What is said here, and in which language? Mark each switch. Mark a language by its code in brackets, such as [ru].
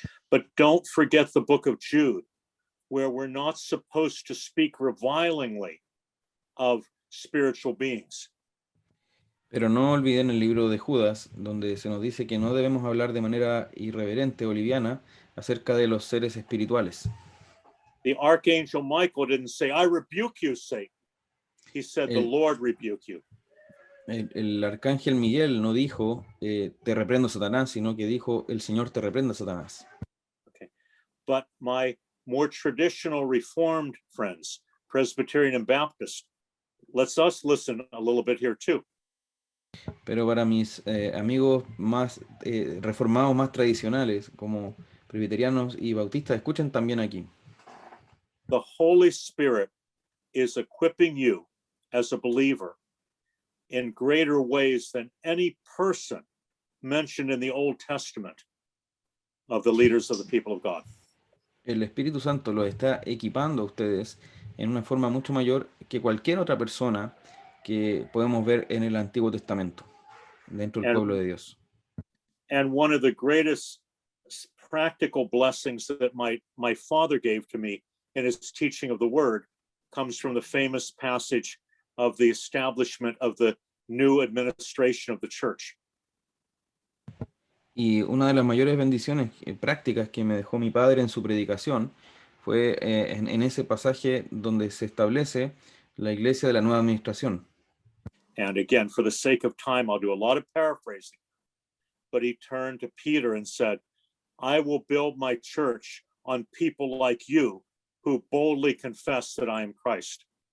[en] But don't forget the book of Jude, where we're not supposed to speak revilingly of spiritual beings. [es] Pero no olviden el libro de Judas, donde se nos dice que no debemos hablar de manera irreverente o liviana acerca de los seres espirituales. [en] The archangel Michael didn't say, "I rebuke you, Satan." He said, "The Lord rebuke you." [es] El arcángel Miguel no dijo, te reprendo Satanás, sino que dijo, el Señor te reprenda Satanás. [en] Okay. But my more traditional Reformed friends, Presbyterian and Baptist, let's us listen a little bit here too. [es] Pero para mis amigos más reformados, más tradicionales, como presbiterianos y bautistas, escuchen también aquí. [en] The Holy Spirit is equipping you as a believer in greater ways than any person mentioned in the Old Testament of the leaders of the people of God. [es] El Espíritu Santo los está equipando a ustedes en una forma mucho mayor que cualquier otra persona que podemos ver en el Antiguo Testamento, dentro del pueblo de Dios. [en] And one of the greatest practical blessings that my father gave to me in his teaching of the word comes from the famous passage of the establishment of the new administration of the church. [es] Y una de las mayores bendiciones prácticas que me dejó mi padre en su predicación fue en ese pasaje donde se establece la iglesia de la nueva administración. [en] And again, for the sake of time, I'll do a lot of paraphrasing. But he turned to Peter and said, I will build my church on people like you who boldly confess that I am Christ.